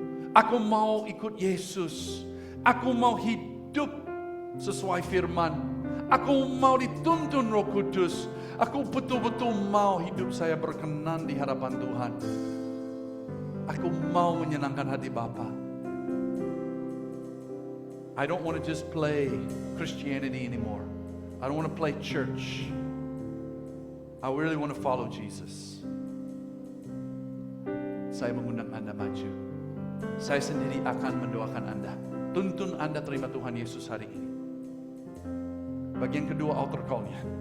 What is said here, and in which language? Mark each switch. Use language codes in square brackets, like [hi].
[id] Aku mau ikut Yesus. Aku mau hidup sesuai firman. Aku mau dituntun Roh Kudus. Aku betul-betul mau hidup saya berkenan di hadapan Tuhan. Aku mau menyenangkan hati Bapa. [en] I don't want to just play Christianity anymore. I don't want to play church. I really want to follow Jesus. [id] Saya mengundang Anda maju. Saya sendiri akan mendoakan Anda. Tuntun Anda terima Tuhan Yesus hari ini. Bagian kedua altar call-nya.